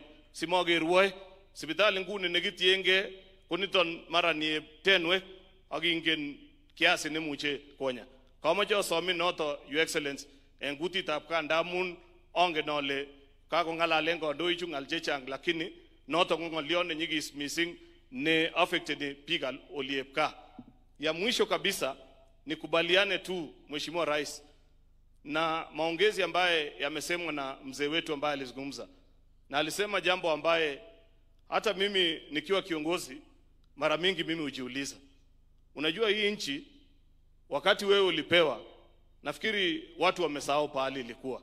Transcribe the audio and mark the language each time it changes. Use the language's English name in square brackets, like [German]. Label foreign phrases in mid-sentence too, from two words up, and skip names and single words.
[Kalenjin] Simokerwoi sipitali nguni nekitienge koniton mara ni tenwek ak ingen kiasi nemuche konya. Kamoche asomin noto [English] Your Excellency [Kalenjin] en kutitab gaa, ndamun angen ale kakong'alalen kandoichu ng'al chechang, lakini noto ko ng'oliot nenyigis mising ne affected biikab oliep gaa. [Swahili] Ya mwisho kabisa nikubaliane tu Mheshimiwa Rais na maongezi ambaye yamesemwa na mzee wetu ambaye alizungumza, na alisema jambo ambaye hata mimi nikiwa kiongozi mara mingi mimi hujiuliza. Unajua hii nchi wakati wewe ulipewa, nafikiri watu wamesahau pahali ilikuwa.